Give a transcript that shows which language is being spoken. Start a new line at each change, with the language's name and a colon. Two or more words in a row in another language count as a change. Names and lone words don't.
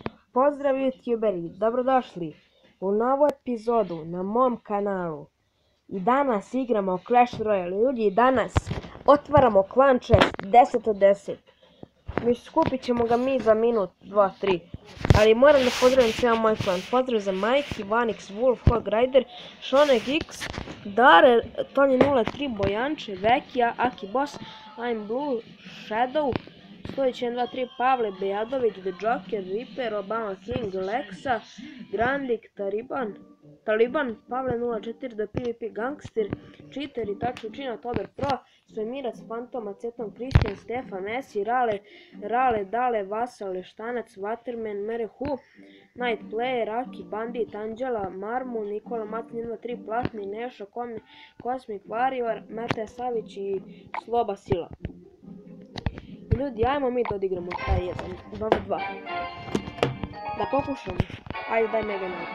Serbian: Pozdrav youtuberi, dobrodošli u novu epizodu na mom kanalu. I danas igramo Clash Royale. Ljudi, danas otvaramo klan chest 10 od 10. Skupit ćemo ga mi za minut, 2, 3. Ali moram da pozdravim cijel moj klan. Pozdrav za Mike, Ivanix, Wolf, Hog Rider, Shonek X, Dare, Tony 03, Bojanče, Vekija, Aki Boss, I'm Blue, Shadow, Stojić 1, 2, 3, Pavle, Bejadović, The Joker, Reaper, Obama King, Lexa, Grandik, Taliban, Pavle 04, The PvP Gangster, Cheater, Itachi Učina, Tober Pro, Svemirac, Fantom, Aceton, Christian, Stefan, Messi, Rale, Dale, Vasa, Leštanac, Waterman, Merehu, Night Player, Aki, Bandit, Anđela, Marmu, Nikola, Matin 1, 2, 3, Platni, Neša, Cosmic Warrior, Mete Savić i Sloba Sila. Ljudi, ajmo mi da odigramo taj jedan, 2v2. Da pokušamo. Ajde, daj Mega Knight.